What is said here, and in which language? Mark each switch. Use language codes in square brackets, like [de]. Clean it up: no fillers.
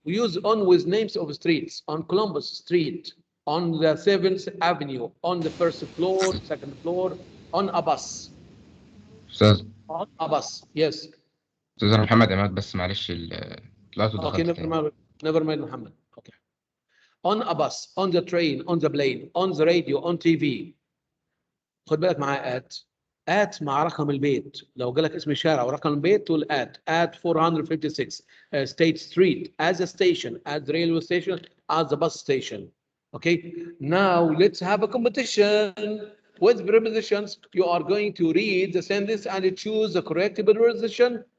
[en] We use on with names of streets. On Columbus Street, on the 7th Avenue, on the first floor, second floor, on a bus. [ar] أستاذ [en] On a bus, yes. [ar] أستاذ أنا محمد عماد بس معلش طلعت [en] Okay, [ar] ودخلت تاني. [en] never mind Muhammad. Okay. On a bus, on the train, on the plane, on the radio, on TV. [ar] خد بالك معاه at مع رقم البيت. لو جالك اسم الشارع ورقم البيت تقول [en] at 456 State Street, as a station, at the railway station, at the bus station. Okay, now let's have a competition. with prepositions, you are going to read the sentence and choose the correct preposition.